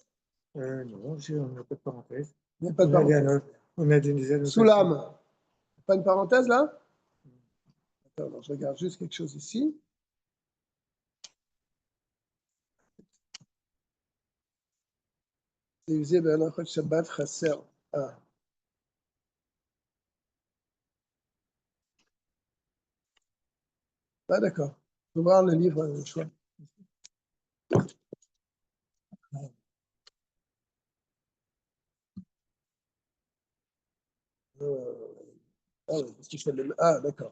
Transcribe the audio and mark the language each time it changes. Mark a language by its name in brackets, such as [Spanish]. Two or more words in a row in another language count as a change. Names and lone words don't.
[French] Non, on n'a pas de parenthèse. Il n'y a pas de parenthèse. On a des annotations. Sous l'âme. Pas une parenthèse là? Attends, je regarde juste quelque chose ici. [Hebrew] Usé בהלכות שבת חסר. [French] Ah d'accord. Il faut voir le livre, le choix. Ah, oui, parce que je fais ah d'accord.